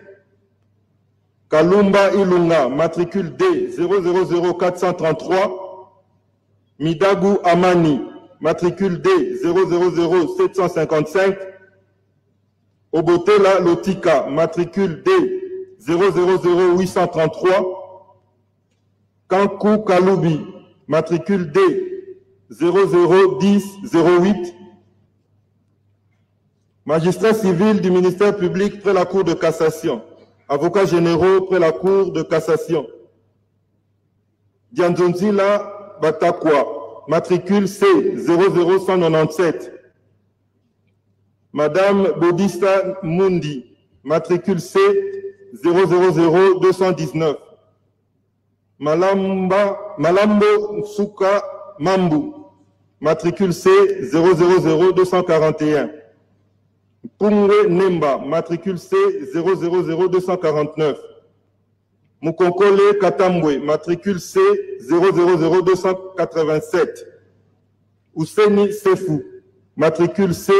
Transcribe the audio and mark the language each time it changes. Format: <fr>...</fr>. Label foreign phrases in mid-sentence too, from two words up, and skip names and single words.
<fr>Kalumba Ilunga, matricule D000433, Midagu Amani, matricule D000755, Obotela Lotika, matricule D000833, Kankou Kaloubi, matricule D001008, magistrat civil du ministère public près la Cour de cassation, avocats généraux près la Cour de cassation, Dianzonzila Batakwa, matricule C00197, Madame Bodista Mundi, matricule C000219, Malambo Souka Mambu, matricule C000241, Pungwe Nemba, matricule C000249, Mukonkole Katambwe, matricule C000287, Ouseni Sefou, matricule</fr>